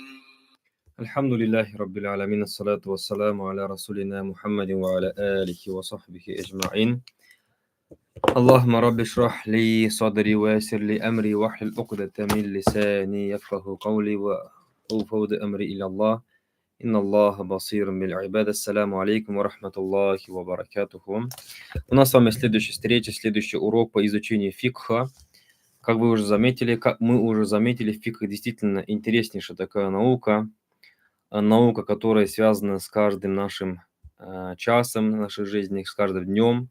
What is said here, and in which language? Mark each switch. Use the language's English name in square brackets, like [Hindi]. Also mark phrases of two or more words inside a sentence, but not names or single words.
[Arabic] الحمد لله رب العالمين الصلاة والسلام على رسولنا محمد وعلى آله وصحبه أجمعين. اللهم رب اشرح لي صدري ويسر لي أمري واحلل عقدة من لساني يفقه قولي وأفوض أمري إلى الله إن الله بصير بالعباد. السلام عليكم ورحمة الله وبركاته. [Russian] У нас с вами следующая встреча, следующий урок по изучению фикха. Как мы уже заметили, фикх действительно интереснейшая такая наука, которая связана с каждым нашим часом нашей жизни, с каждым днем.